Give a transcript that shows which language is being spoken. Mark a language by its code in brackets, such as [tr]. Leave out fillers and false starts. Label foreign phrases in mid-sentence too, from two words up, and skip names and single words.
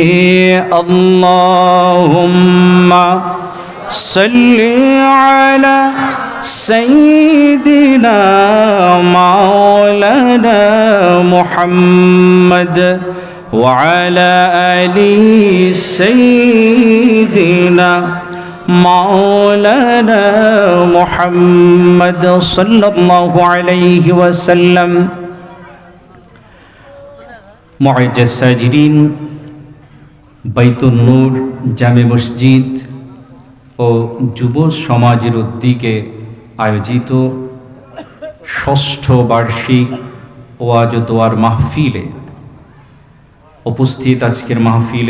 [ar] اللہم صلی علی سیدنا مولانا محمد وعلى آل سیدنا مولانا محمد صلی اللہ علیہ وسلم۔ [bn] মুআজ্জাজ সাজিদিন, বাইতুন নূর জামে মসজিদ ও যুব সমাজের উদ্যোগে আয়োজিত ষষ্ঠ বার্ষিক ওয়াজ ও দোয়ার মাহফিলে উপস্থিত আজকের মাহফিলের